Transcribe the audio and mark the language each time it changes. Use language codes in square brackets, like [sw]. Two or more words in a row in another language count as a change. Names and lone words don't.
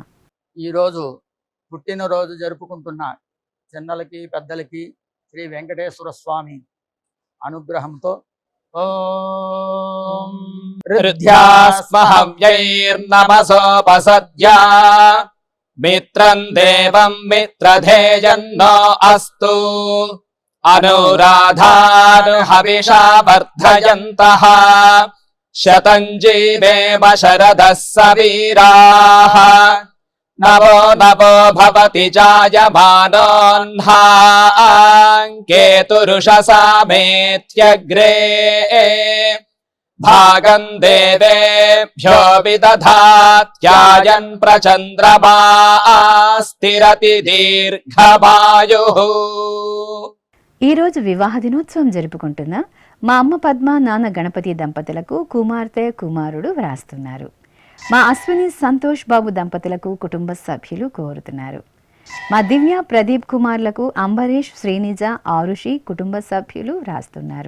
[te] ఈరోజు పుట్టినరోజు జరుపుకుంటున్న చిన్నలకి పెద్దలకి శ్రీ వెంకటేశ్వర స్వామి అనుగ్రహంతో ఓం [sa] హృద్యాస్మహవ్యైర్నమసోపసద్యా మిత్రం దేవం మిత్రధేయన్నో అస్తు अनुराधार्हविषा वर्धयन्तः शतं जीवेम शरदः सवीराः नवो नवो भवति जायमानोऽह्नाङ्केतुरुषसामेत्यग्रे भागं देवेभ्यो विदधात्यायन् प्रचन्द्रमा स्थिरति दीर्घमायुः। [te] ఈ రోజు వివాహ దినోత్సవం జరుపుకుంటున్న మా అమ్మ పద్మ నాన్న గణపతి దంపతులకు కుమార్తె కుమారుడు వ్రాస్తున్నారు. మా అశ్విని సంతోష్ బాబు దంపతులకు కుటుంబ సభ్యులు కోరుతున్నారు. మా దివ్య ప్రదీప్ కుమార్లకు అంబరీష్ శ్రీనిజ ఆరుషి కుటుంబ సభ్యులు వ్రాస్తున్నారు.